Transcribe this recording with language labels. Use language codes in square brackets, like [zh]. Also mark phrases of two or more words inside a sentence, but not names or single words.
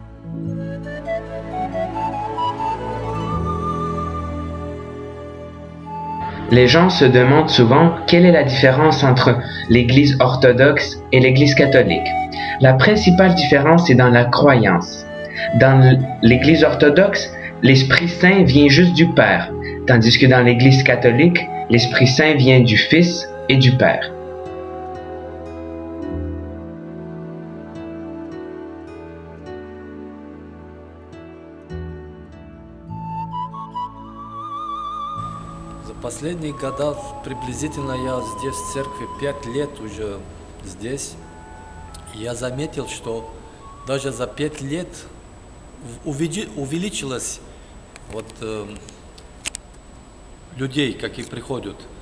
[fr] Les gens se demandent souvent quelle est la différence entre l'église orthodoxe et l'église catholique. La principale différence est dans la croyance. Dans l'église orthodoxe, l'Esprit Saint vient juste du Père, tandis que dans l'église catholique, l'Esprit Saint vient du Fils et du Père. [ru] Последние года, приблизительно я здесь в церкви 5 лет уже здесь, я заметил, что даже за 5 лет увеличилось людей, какие приходят.